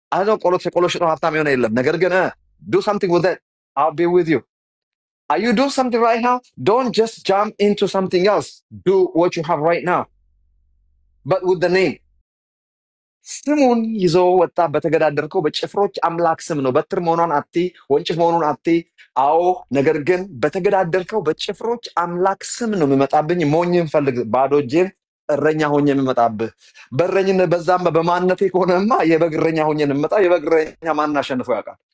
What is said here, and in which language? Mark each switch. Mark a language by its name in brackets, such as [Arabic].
[Amharic] አሁን ቆሎ ሽጦ ሀብታም የሆነ የለም። ነገር ግን [English] do something with it. I'll be with you. Are you doing something right now? Don't just jump into something else. Do what you have right now. But with the name. [Amharic] ስሙን ይዞ ወጣ። በተገዳደርከው በጭፍሮች አምላክ ስም ነው። በትር መሆኗን አቲ፣ ወንጭፍ መሆኑን አቲ። አዎ ነገር ግን በተገዳደርከው በጭፍሮች አምላክ ስም ነው የሚመጣብኝ። ሞኝን ፈልግ፣ ባዶ እጄን እረኛ ሆኜ የምመጣብህ። በእረኝነት በዛም በማንነቴ ከሆነማ የበግ እረኛ ሆኜ የምመጣ። የበግ እረኛ ማን አሸንፎ ያውቃል?